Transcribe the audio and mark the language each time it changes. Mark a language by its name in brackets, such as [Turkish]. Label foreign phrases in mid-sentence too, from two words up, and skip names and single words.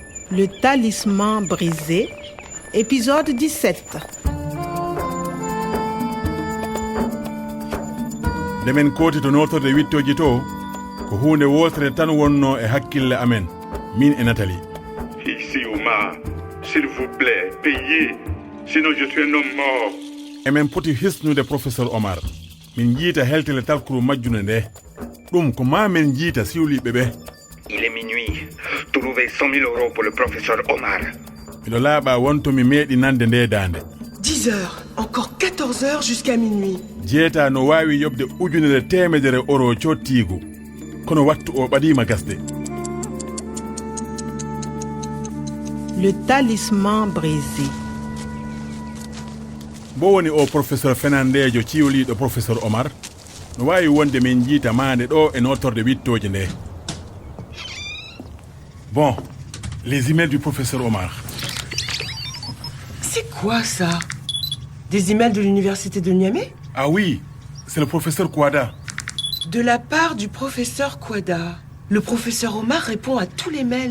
[French] Le talisman brisé, épisode 17. [Fula] Demen koti to notorde wittoji to ko hunde wotere tan wonno e hakkille amen min e Nathalie. [French] Ici Omar, s'il vous plaît, payez, sinon je suis un homme mort. [Fula] Emen poti hisnude professeur Omar. Min jiita heltele talkuru majjune nde. Ɗum ko ma men jiita siwliɓe ɓe. [French] Il est minuit. Trouvez 100 000 € pour le professeur Omar. [Fula] Miɗo laaɓa wonto mi meeɗi nande nde dande. [French] 10 heures, encore 14 heures jusqu'à minuit. [Fula] Jeeta no wawi yobde ujunere temedere euro cottigu. Kono wattu o ɓadima gasde. [French] Le talisman brisé. [Fula] Bo woni o professeur Fernandejo ciwliɗo professeur Omar no wawi wonde min jiita mande ɗo e notorde wittoje nde. [French] Bon, les emails du professeur Omar. C'est quoi ça? Des emails de l'université de Niamey? Ah oui, c'est le professeur Kouada. De la part du professeur Kouada. Le professeur Omar répond à tous les mails.